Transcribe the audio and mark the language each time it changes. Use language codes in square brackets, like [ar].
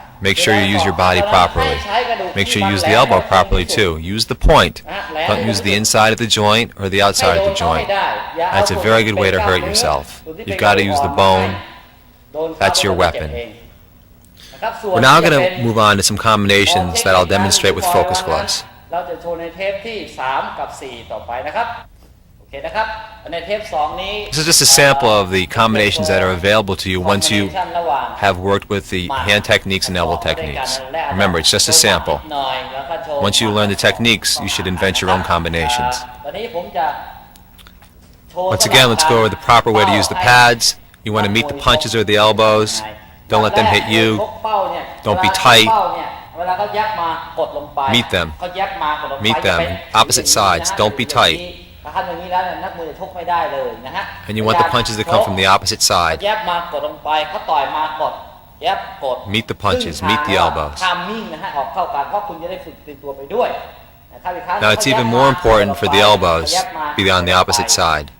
[en] Make sure you use your body properly. Make sure you use the elbow properly too. Use the point. Don't use the inside of the joint or the outside of the joint. That's a very good way to hurt yourself. You've got to use the bone. That's your weapon. We're now going to move on to some combinations that I'll demonstrate with focus gloves. [th] เราจะโชว์ในเทปที่3กับ4ต่อไปนะครับโอเคนะครับในเทป2นี้ [en] This is just a sample of the combinations that are available to you once you have worked with the hand techniques and elbow techniques. Remember, it's just a sample. Once you learn the techniques, you should invent your own combinations. [th] ตอนนี้ผมจะโชว์ [en] Once again, let's go over the proper way to use the pads. You want to meet the punches or the elbows. Don't let them hit you. Don't be tight. [th] เวลาเขายับมากดลงไป [en] Meet them. [th] เขายับมากดลงไป [en] Meet them. Opposite sides. Don't be tight. [th] ถ้าทำอย่างนี้แล้วนักมวยจะชกไม่ได้เลยนะฮะ [en] And you want the punches to come from the opposite side. [th] ยับมากดลงไปเขาต่อยมากดยับกด [en] Meet the punches. Meet the elbows. [th] ทามมิ่งนะฮะออกเข้ากันเพราะคุณจะได้ฝึกตีตัวไปด้วยนะครับอีกครั้ง [en] Now it's even more important for the elbows to be on the opposite side.